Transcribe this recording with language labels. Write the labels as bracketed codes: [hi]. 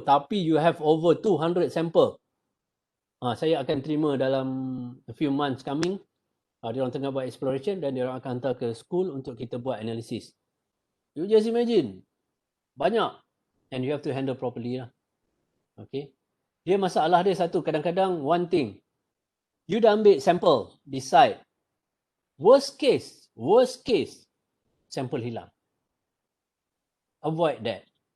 [ms] Tapi [en] you have over 200 sampel. [ms] Saya akan terima dalam [en] a few months coming. [ms] Dia orang tengah buat exploration dan dia orang akan hantar ke school untuk kita buat analisis. [en] You just imagine. Banyak. And you have to handle properly lah. [ms] Okay. Dia masalah dia satu. Kadang-kadang [en] one thing. You [ms] dah ambil sampel. [en] Decide. Worst case. [ms] Sampel hilang. [en] Avoid that.